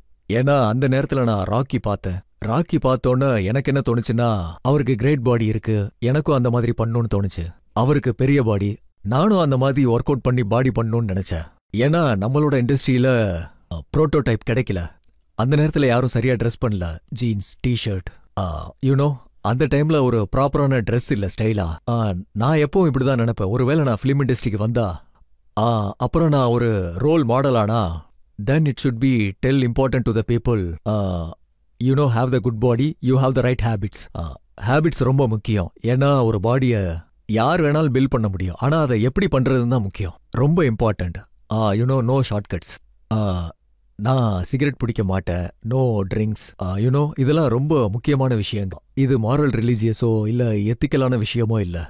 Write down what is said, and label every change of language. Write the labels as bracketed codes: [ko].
[ta] ஏன்னா அந்த நேரத்துல நான் ராக்கி பார்த்தேன். ராக்கி பார்த்தோன்னு எனக்கு என்ன தோணுச்சுன்னா, அவருக்கு கிரேட் பாடி இருக்கு, எனக்கும் அந்த மாதிரி பண்ணணும்னு தோணுச்சு. அவருக்கு பெரிய பாடி, நானும் அந்த மாதிரி ஒர்க் அவுட் பண்ணி பாடி பண்ணணும்னு நினைச்சேன். ஏன்னா நம்மளோட இண்டஸ்ட்ரியில புரோட்டோடைப் கிடைக்கல. அந்த நேரத்துல யாரும் சரியா ட்ரெஸ் பண்ணல, ஜீன்ஸ், டிஷர்ட், யூனோ அந்த டைம்ல ஒரு ப்ராப்பரான ட்ரெஸ் இல்ல, ஸ்டைலா. நான் எப்பவும் இப்படிதான் நினைப்பேன், ஒருவேளை நான் பிலிம் இண்டஸ்ட்ரிக்கு வந்தா அப்புறம் நான் ஒரு ரோல் மாடல் ஆனா, [en] then it should be tell important to the people, you know, have the good body, you have the right habits. [ta] Habits ரொம்ப முக்கியம். ஏன்னா ஒரு பாடிய யார் வேணாலும் பில்ட் பண்ண முடியும், ஆனா அதை எப்படி பண்றதுன்னு தான் முக்கியம், ரொம்ப important. [en] You know, no shortcuts. [ta] நான் சிகரெட் பிடிக்க மாட்டேன், [en] no drinks, [ta] யூனோ இதெல்லாம் ரொம்ப முக்கியமான விஷயம் தான். இது மாரல் ரிலீஜியஸோ இல்ல எத்திக்கலான விஷயமோ இல்ல.